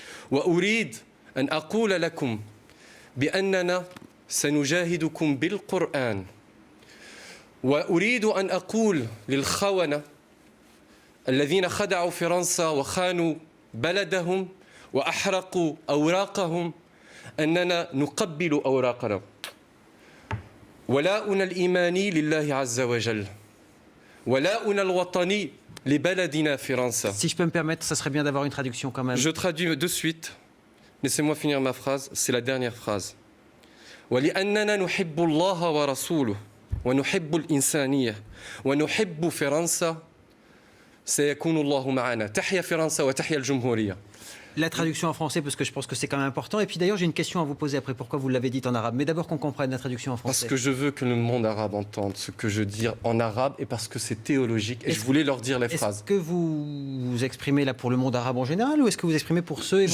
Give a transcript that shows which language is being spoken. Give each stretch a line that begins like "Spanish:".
Arabic: وأريد أن أقول لكم بأننا سنجاهدكم بالقرآن وأريد أن أقول للخونة الذين خدعوا فرنسا وخانوا بلدهم وأحرقوا أوراقهم أننا نقبل أوراقنا ولاؤنا الإيماني لله عز وجل ولاؤنا الوطني لبلدنا فرنسا.
French: Si je peux me permettre, ça serait bien d'avoir une traduction quand même. Je traduis de suite. Laissez-moi finir ma phrase. C'est la dernière phrase.
Arabic: ولأننا نحب الله ورسوله ونحب الإنسانية ونحب فرنسا سيكون الله معنا. تحيا فرنسا وتحيا الجمهورية.
French: La traduction en français, parce que je pense que c'est quand même important. Et puis d'ailleurs, j'ai une question à vous poser après. Pourquoi vous l'avez dit en arabe? Mais d'abord qu'on comprenne la traduction en français. Parce que je veux que le monde arabe entende ce que je dis en arabe et parce que c'est théologique. Et je voulais leur dire les phrases. Est-ce que vous vous exprimez là pour le monde arabe en général ou est-ce que vous exprimez pour ceux